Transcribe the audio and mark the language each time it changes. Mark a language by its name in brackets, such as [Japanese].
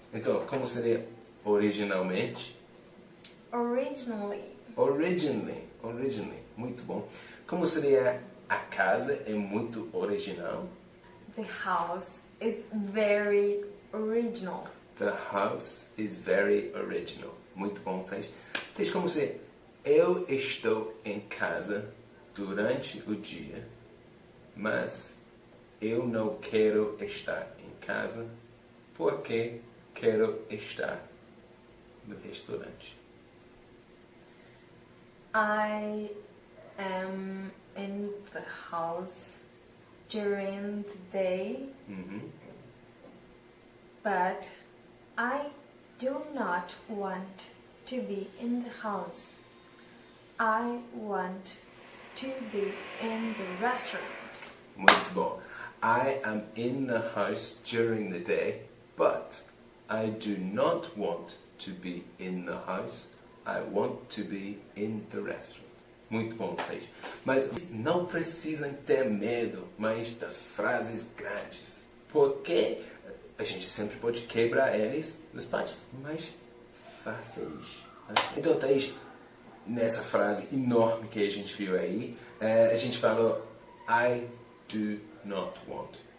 [Portuguese] Então, como seria originalmente? [English] Originally. [Portuguese] Muito bom. Como seria a casa é muito original? [English] The house is very original. The house is very original. [Portuguese] Muito bom, Thaís. Thaís, como seria? Eu estou em casa durante o dia, mas eu não quero estar em casa porque quero estar no restaurante. [English] I am in the house during the day, but I do not want to be in the house. I want to be in the restaurant. [Portuguese] Muito bom. [English] I am in the house during the day, but I do not want to be in the house. I want to be in the restaurant. [Portuguese] Muito bom, Thaís. Mas não precisam ter medo mais das frases grandes, porque a gente sempre pode quebrar eles nas partes mais fáceis. Então, Thaís, nessa frase enorme que a gente viu aí, a gente falou [English] I do not want.